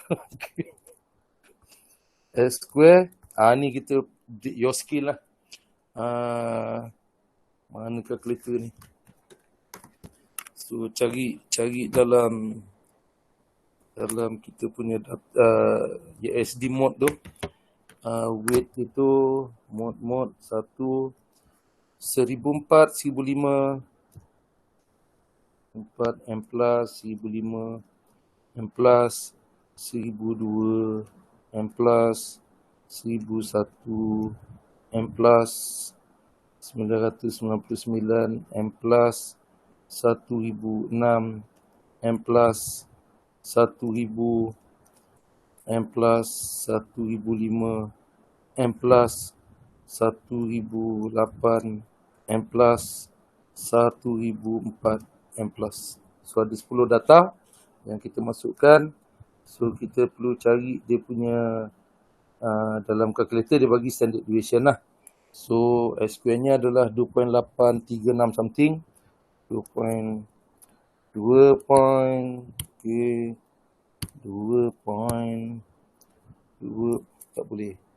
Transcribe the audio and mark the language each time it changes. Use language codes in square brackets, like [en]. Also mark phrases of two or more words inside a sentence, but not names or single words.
[en] S square. [ms] Ni kita [en] your skill [ms] lah. Mana kalkulator ni? So cari dalam kita punya [en] USD mode [ms] tu. [en] Weight itu mode 1 1004, 1005, 4 M plus, 1005, M plus, 1002, M plus, 1001, M plus, 999, M plus, 1006, M plus, 1000, M plus, 1005, M plus, 1008, M plus, 1004, M plus. [ms] So ada 10 data yang kita masukkan. So kita perlu cari dia punya, dalam kalkulator dia bagi [en] standard deviation [ms] lah. So [en] S square [ms] nya adalah 2.836 something. 2.2 tak boleh.